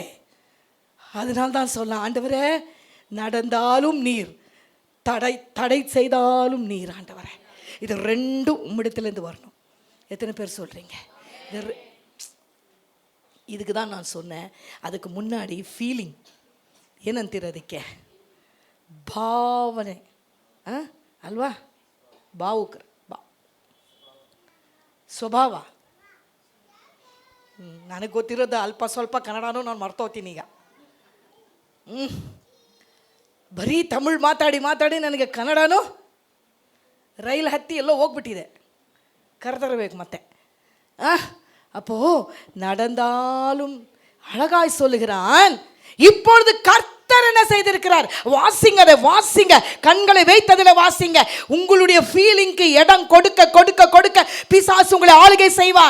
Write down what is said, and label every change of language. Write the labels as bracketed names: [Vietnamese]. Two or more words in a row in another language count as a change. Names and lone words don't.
[Tamil] அதனால தான் சொல்ல, ஆண்டவரே நடந்தாலும் நீர், தடை செய்தாலும் நீர். ஆண்டவரே, இது ரெண்டும் உம்மிடத்திலிருந்து வரணும். எத்தனை பேர் சொல்கிறீங்க? இதுக்கு தான் நான் சொன்னேன். அதுக்கு முன்னாடி ஃபீலிங் ಏನಂತೀರದಕ್ಕೆ? [Kannada] ಭಾವನೆ ಅಲ್ವಾ? ಭಾವುಕರು ಸ್ವಭಾವ. ನನಗೆ ಗೊತ್ತಿರೋದು ಅಲ್ಪ ಸ್ವಲ್ಪ ಕನ್ನಡನೂ ನಾನು ಮರ್ತೋಗ್ತೀನಿ ಈಗ. ಬರೀ ತಮಿಳ್ ಮಾತಾಡಿ ನನಗೆ ಕನ್ನಡನೂ ರೈಲ್ ಹತ್ತಿ ಎಲ್ಲೋ ಹೋಗ್ಬಿಟ್ಟಿದೆ. ಕರೆತರಬೇಕು ಮತ್ತೆ. [Tamil] அப்போ நடந்தாலும் அழகாய் சொல்லுகிறான். இப்பொழுது கர்த்தர் என்ன செய்திருக்கிறார்? வாசிங்க, அதை வாசிங்க, கண்களை வைத்ததில் வாசிங்க. உங்களுடைய ஃபீலிங்க்கு இடம் கொடுக்க பிசாசு உங்களை ஆளுகை செய்வான்.